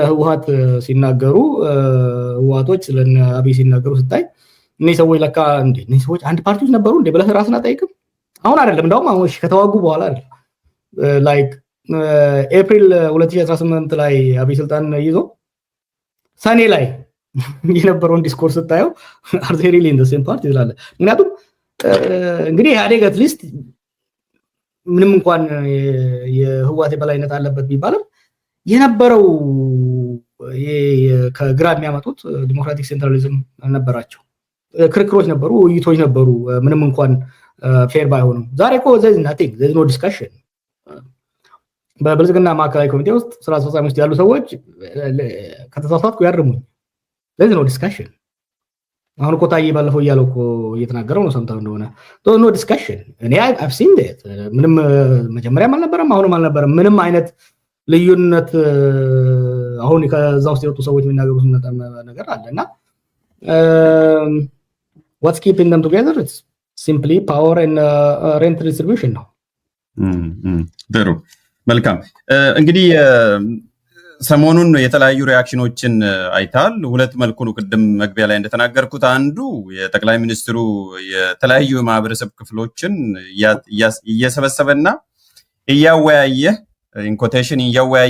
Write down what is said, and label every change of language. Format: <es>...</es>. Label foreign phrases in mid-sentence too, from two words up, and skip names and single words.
<am>ህወሓት ሲናገሩ ህወሓቶች ስለ አብይ ሲናገሩ ስታይ እነዚህ ሰዎች ለካ እንዴ እነዚህ ሰዎች አንድ ፓርቲዎች ነበሩ እንዴ ብለህ ራስን አጠይቅም። አሁን አይደለም እንደውም አሁን ከተዋጉ በኋላ አይደለም ላይክ ኤፕሪል 2018 ላይ አብይ ስልጣን ይዞ ሰኔ ላይ የነበረውን ዲስኮርስ ስታየው</am> <en>are they really in the same party</en> <am>ይላል። ምክንያቱም እንግዲህ ኢህአዴግ አትሊስት ምንም እንኳን የህወሓት የበላይነት አለበት ቢባልም የነበረው ከግራ የሚያመጡት</am> <en>democratic centralism</en> <am>ነበራቸው። ክርክሮች ነበሩ፣ ውይይቶች ነበሩ፣ ምንም እንኳን ፌር ባይሆኑም። ዛሬ እኮ</am> <en>there's no</en> <am>discussion። በብልጽግና ማዕከላዊ ኮሚቴ ውስጥ ስራ አስፈጻሚ ውስጥ ያሉ ሰዎች ከተሳሳትኩ ያርሙኝ።</am> <en>there's no discussion።</en> <am>አሁን እኮ ታዬ ባለፈው እያለው እኮ እየተናገረው ነው ሰምተው እንደሆነ</am> <en>no discussion።</en> <am>እኔ</am> <en>I've seen that</en> <am>ምንም መጀመሪያም አልነበረም አሁንም አልነበረም ምንም አይነት ልዩነት። አሁን ከዛ ውስጥ የወጡ ሰዎች የሚናገሩት ነገር አለና</am> <en>what's keeping them together? It's simply power and rent distribution ነው።</en> <am>ጥሩ መልካም። እንግዲህ ሰሞኑን የተለያዩ ሪአክሽኖችን አይታል። ሁለት መልኩ ነው ቅድም መግቢያ ላይ እንደተናገርኩት፣ አንዱ የጠቅላይ ሚኒስትሩ የተለያዩ የማህበረሰብ ክፍሎችን እየሰበሰበና እያወያየ ኢንኮቴሽን እያወያየ</am>